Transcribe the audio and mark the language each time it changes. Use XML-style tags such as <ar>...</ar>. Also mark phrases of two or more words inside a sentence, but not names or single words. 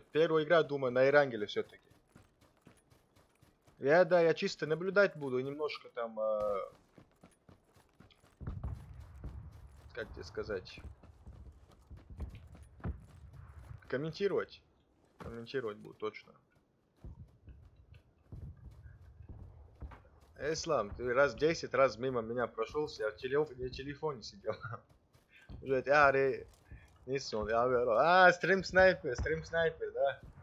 <ru>Первая игра, думаю, на Эрангеле все-таки. Я чисто наблюдать буду, немножко там, как тебе сказать, комментировать. Комментировать буду, точно. Ислам, ты раз 10 раз мимо меня прошелся, я в телефоне сидел. Уже,</ru> <tr>нeyse oluyor abi öyle.</tr> <en>Stream sniper,</en> <ru>да.</ru>